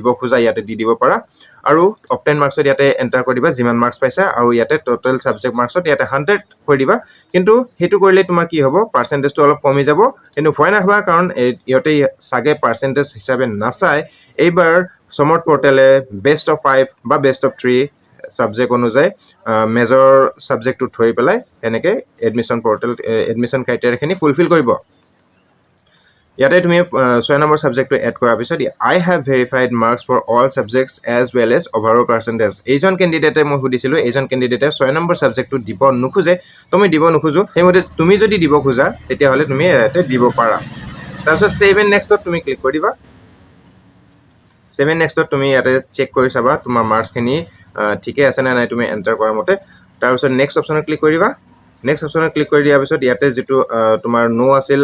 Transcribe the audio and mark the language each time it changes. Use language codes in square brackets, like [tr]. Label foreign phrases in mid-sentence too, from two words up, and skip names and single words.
[as] খুজা ইয়াতে দি দিব পাৰা আৰু অবটেন মার্কসত ইয়াতে এন্টাৰ কৰি দিবা যিমান মার্কস পাইছা আৰু ইয়াতে টোটাল সাবজেক্ট মার্কসত ইয়াতে 100 কৰি দিবা কিন্তু হেতু কৰিলে তোমাৰ কি হ'ব পার্সেন্টেজটো অলপ কমি যাব কিন্তু ভয় নাহবা কাৰণ ইয়াতে সাগে পার্সেন্টেজ হিচাপে নাচাই এইবাৰ সমৰ্থ পোৰ্টেলে [en] best of 5 [as] বা [en] best of 3 [as] সাবজেক্ট অনুযায়ী মেজৰ সাবজেক্টটো ধৰি পেলাই এনেকৈ [en] admission portal [as] এডমিশন ক্ৰাইটেৰিয়াখিনি ফুলফিল কৰিব ইয়াতে তুমি 6 নম্বৰ সাবজেক্টটো এড কৰাৰ পিছত [en] I have verified marks for all subjects as well as overall percentage [as] এইজন ক্যান্ডিডেটে মই সুধিছিলো এইজন ক্যান্ডিডেটে 6 নম্বৰ সাবজেক্টটো দিব নুখুজে তুমি দিব নুখুজো হেমতে তুমি যদি দিব খুজা তেতিয়া হলে তুমি ইয়াতে দিব পাৰা তাৰপিছত [en] save and [as] নেক্সটত তুমি ক্লিক কৰি দিবা 7 নেক্সটত তুমি ইয়াতে চেক কৰি চাবা তোমাৰ মার্কস খিনি ঠিকে আছে না নাই তুমি এন্টাৰ কৰাৰ মতে তাৰ পিছত নেক্সট অপচনত ক্লিক কৰি দিবা নেক্সট অপচনত ক্লিক কৰি দিয়াৰ পিছত ইয়াতে যেটো তোমাৰ নো আছিল